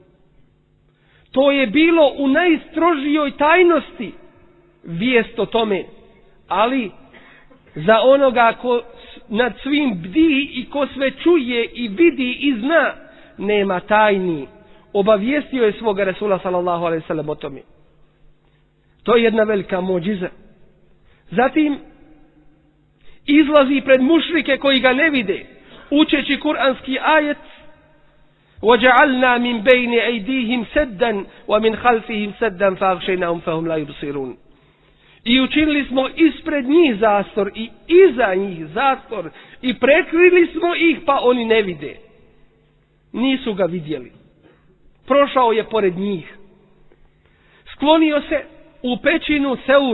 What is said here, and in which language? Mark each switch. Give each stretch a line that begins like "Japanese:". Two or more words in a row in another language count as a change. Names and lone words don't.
Bosnian: To je bilo u najstrožijoj tajnosti vijest o tome, ali za onoga ko nad svim bdi i ko sve čuje i vidi i zna, nema tajni. Obavijestio je svoga Resula
Arabic: صلى الله عليه وسلم
Bosnian: o tome. To je jedna velika muđiza. Zatim izlazi pred mušrike koji ga ne vide, učeći kuranski ajet:
Arabic: وَجَعَلْنَا مِنْ بَيْنِ أَيْدِيهِمْ سَدًّا وَمِنْ خَلْفِهِمْ سَدًّا فَأَغْشَيْنَاهُمْ فَهُمْ لَا يُبْصِرُونَ.
Bosnian: I učinili smo ispred njih zastor i iza njih zastor i prekrili smo ih pa oni ne vide. Nisu ga vidjeli. Prošao je pored njih. Sklonio se u pećinu Seur.